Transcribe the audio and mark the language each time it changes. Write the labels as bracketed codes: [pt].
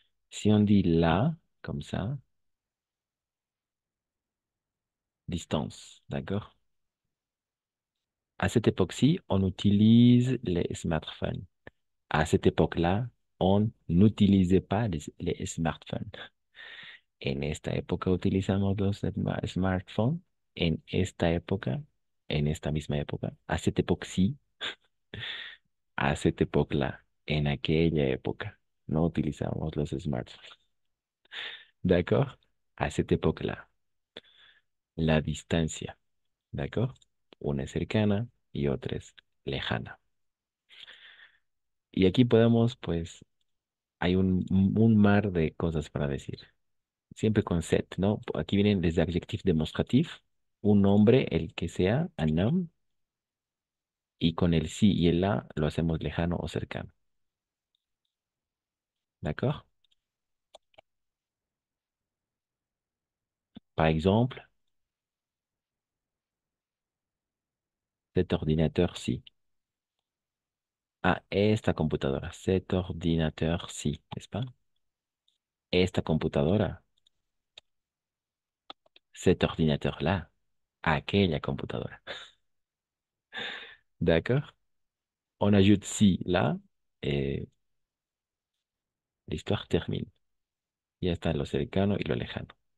[fr] Si on dit là, comme ça, distance. D'accord? À cette époque-ci, on utilise les smartphones. À cette époque-là, on n'utilisait pas les smartphones. [es] En esta época utilizamos los smartphones. En esta época, en esta misma época, [fr] à cette époque-ci, à cette époque-là, [es] en aquella época, no utilizamos los smartphones. ¿D'accord? [fr] À cette époque-là, [es] la distancia, [fr] ¿d'accord? [es] Una es cercana y otra es lejana. Y aquí podemos, pues, hay un mar de cosas para decir. Siempre con set, ¿no? Aquí vienen [fr] les adjectifs demostratifs, [es] un nombre, el que sea, un noun, y con el sí y el la lo hacemos lejano o cercano. [fr] D'accord? Par exemple, cet ordinateur-ci. [es] Ah, esta computadora. [fr] Cet ordinateur-ci, n'est-ce pas? [es] Esta computadora. [fr] Cet ordinateur-là. [es] Aquella computadora. [fr] D'accord? On ajoute si là et l'histoire termine. [es] Ya está lo cercano y lo lejano.